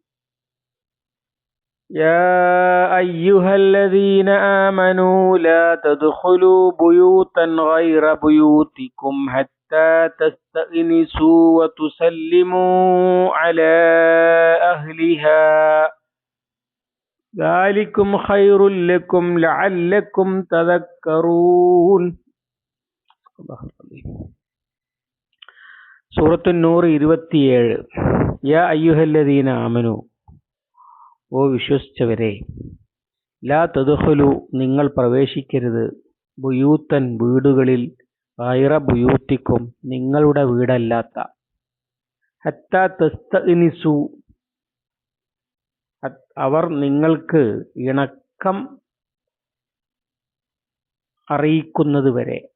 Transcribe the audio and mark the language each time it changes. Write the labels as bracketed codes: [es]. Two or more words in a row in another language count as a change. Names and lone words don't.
[ar] يا أيها الذين آمنوا لا تدخلوا بيوتا غير بيوتكم حتى تستأنسوا وتسلموا على أهلها ذلكم خير لكم لعلكم تذكرون. [ml] സൂറത്തു നൂർ 27. [ar] يا أيها الذين آمنوا, [ml] ഓ വിശ്വസിച്ചവരെ, [ar] لا تدخلوا, [ml] നിങ്ങൾ പ്രവേശിക്കരുത്, ബുയൂത്തൻ, വീടുകളിൽ, [ar] غير بيوتكم, [ml] നിങ്ങളുടെ വീടല്ലാത്ത, [ar] حتى تستأنسوا, [ml] അവർ നിങ്ങൾക്ക് ഇണക്കം അറിയിക്കുന്നത് വരെ.